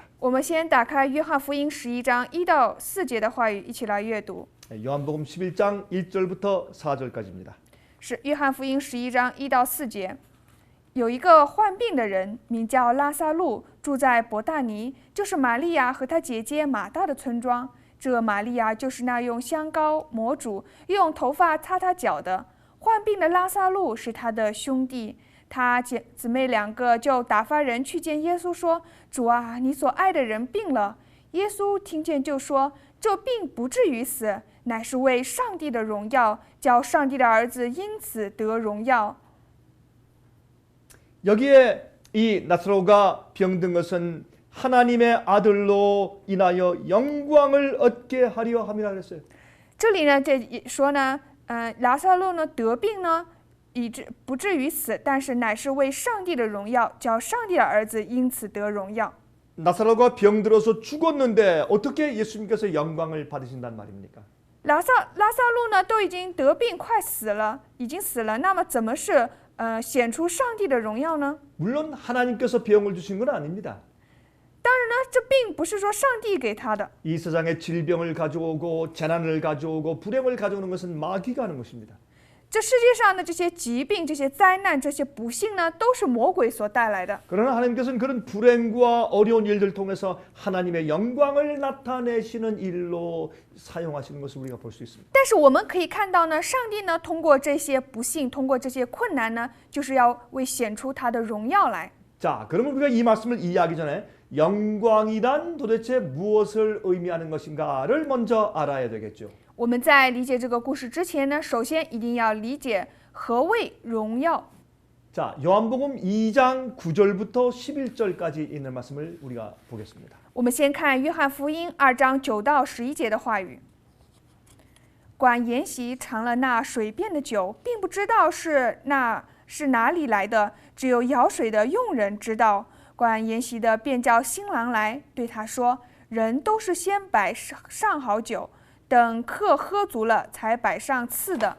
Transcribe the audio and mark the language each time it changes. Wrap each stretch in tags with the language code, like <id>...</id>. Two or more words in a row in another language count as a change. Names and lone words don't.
<zh>我们先打开约翰福音11章1到4节的话语，一起来阅读。</zh> <ko>요한복음 11장 1절부터 4절까지입니다.</ko> <zh>是约翰福音11章1到4节。有一个患病的人，名叫拉撒路，住在伯大尼，就是玛利亚和她姐姐马大的村庄。这玛利亚就是那用香膏抹主，用头发擦他脚的。患病的拉撒路是他的兄弟，他姊妹2个就打发人去见耶稣，说：“主啊，你所爱的人病了。” 耶稣听见就说：“这病不至于死，乃是为上帝的荣耀，叫上帝的儿子因此得荣耀。”</zh> <ko>여기에 이 나사로가 병든 것은 하나님의 아들로 인하여 영광을 얻게 하려 함이라 그랬어요.</ko> <zh>这里呢，这说呢，拉撒路呢得病呢，不至于死，但是乃是为上帝的荣耀，叫上帝的儿子因此得荣耀。</zh> <ko>나사로가 병들어서 죽었는데 어떻게 예수님께서 영광을 받으신단 말입니까?</ko> <zh>拉萨路呢都已经得病快死了，已经死了，那么怎么是显出上帝的荣耀呢？</zh> <ko>물론 하나님께서 병을 주신 건 아닙니다.</ko> <zh>当然呢，这并不是说上帝给他的。</zh> <ko>이 세상에 질병을 가져오고 재난을 가져오고 불행을 가져오는 것은 마귀가 하는 것입니다.</ko> <zh>这世界上的这些疾病、这些灾难、这些不幸呢，都是魔鬼所带来的。</zh> <ko>그러나 하나님께서는 그런 불행과 어려운 일들 통해서 하나님의 영광을 나타내시는 일로 사용하시는 것을 우리가 볼 수 있습니다.</ko> <zh>但是我们可以看到呢，上帝呢通过这些不幸，通过这些困难呢，就是要为显出他的荣耀来。</zh> <ko>자, 그러면 우리가 이 말씀을 이해하기 전에 영광이란 도대체 무엇을 의미하는 것인가를 먼저 알아야 되겠죠.</ko> <zh>我们在理解这个故事之前呢，首先一定要理解何谓荣耀。</zh> <ko>자, 요한복음 2장 9절부터 11절까지 있는 말씀을 우리가 보겠습니다.</ko> <zh>我们先看约翰福音2章9到11节的话语。管筵席尝了那水变的酒，并不知道是哪里来的，只有舀水的佣人知道。管筵席的便叫新郎来，对他说：“人都是先摆上好酒，等客喝足了，才摆上次的。</zh>